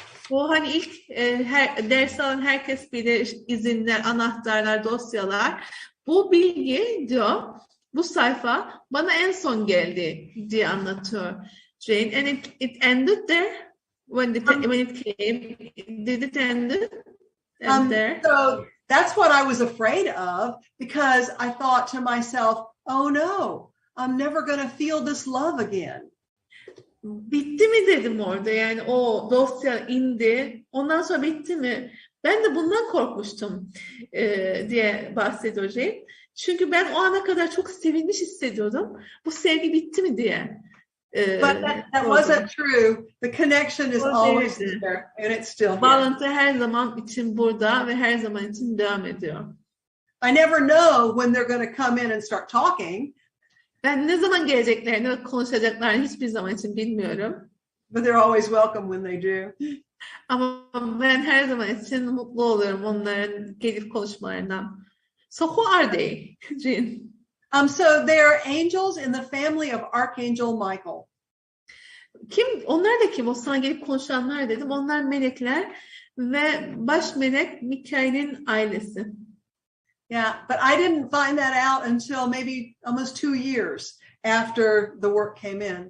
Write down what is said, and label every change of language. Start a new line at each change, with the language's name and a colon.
Turkish: Bu hani ilk ders alan herkes bilir, izinler, anahtarlar, dosyalar. Bu bilgi diyor, bu sayfa bana en son geldi diye anlatıyor Jane.
English: And it ended there when it came. Did it end there? So that's what I was afraid of because I thought to myself, oh no, I'm never going to feel this love again.
Turkish: Bitti mi dedim orada, yani o dosya indi ondan sonra bitti mi? Ben de bundan korkmuştum diye bahsediyor Jane. Çünkü ben o ana kadar çok sevilmiş hissediyordum. Bu sevgi bitti mi diye.
English: But that wasn't true. The connection is always there and it's still here.
Turkish: Bağlantı her zaman için burada ve her zaman için devam ediyor.
English: I never know when they're going to come in and start talking.
Turkish: Ben ne zaman geleceklerini ve konuşacaklarını hiçbir zaman için bilmiyorum.
English: But they're always welcome when they do.
Turkish: Ama ben her zaman için mutlu oluyorum onların gelip konuşmalarından.
English: So who are they, Jean? So they are angels in the family of Archangel Michael.
Turkish: Kim? Onlar da kim? O sana gelip konuşanlar dedim. Onlar melekler ve baş melek Mikail'in ailesi.
English: Yeah, but I didn't find that out until maybe almost 2 years after the work came in.